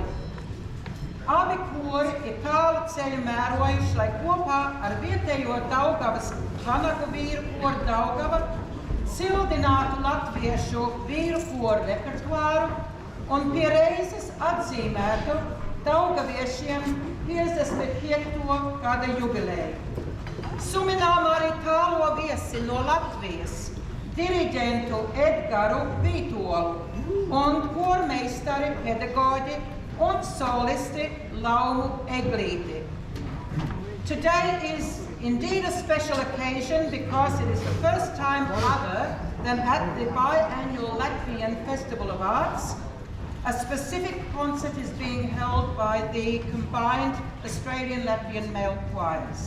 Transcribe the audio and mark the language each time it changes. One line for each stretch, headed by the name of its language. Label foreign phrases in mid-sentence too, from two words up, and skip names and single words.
Latvian: Abi kori ir tālu ceļu mērojuši, lai kopā ar vietējo Daugavas vanagu vīru koru Daugava cildinātu latviešu vīru koru repertuāru un pie reizes atzīmētu daugaviešiem 55. gada jubileju. Suminām arī tālo viesi no Latvijas, diriģentu Edgaru Vītolu un kormeistari pedagoģi un solisti Laumu Eglīti.
English: Today is indeed a special occasion because it is the first time other than at the biannual Latvian Festival of Arts, a specific concert is being held by the combined Australian-Latvian male choirs.